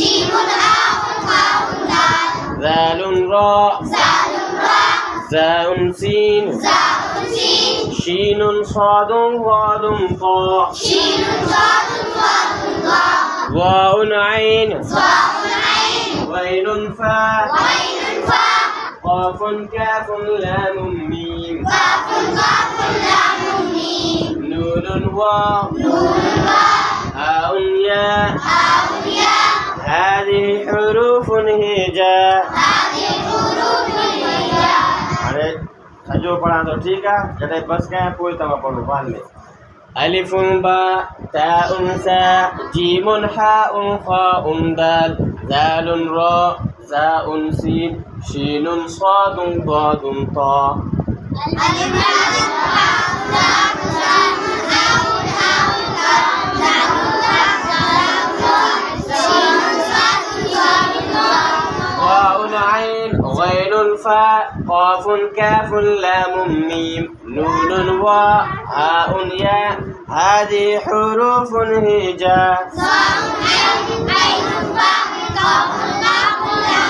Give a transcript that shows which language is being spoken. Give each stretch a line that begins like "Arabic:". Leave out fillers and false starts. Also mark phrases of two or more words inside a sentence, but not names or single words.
Arabic: ذال راء زاء سين شين صاد ضاد طاء واو عين غين فاء قاف كاف لام ميم نون واو هاء ياء هذه حروف هجاء
Sindhi: सजो पढ़ा तो ठीक है जॾहिं बस कयां पोइ तव्हां पढ़ो बाद में
Arabic: ألف باء تاء ثاء جيم حاء خاء دال ذال راء زاء سين شين صاد ضاد طاء واو عين غين فاء قاف كاف لام ميم نون واء هاء ياء هذه حروف هجاء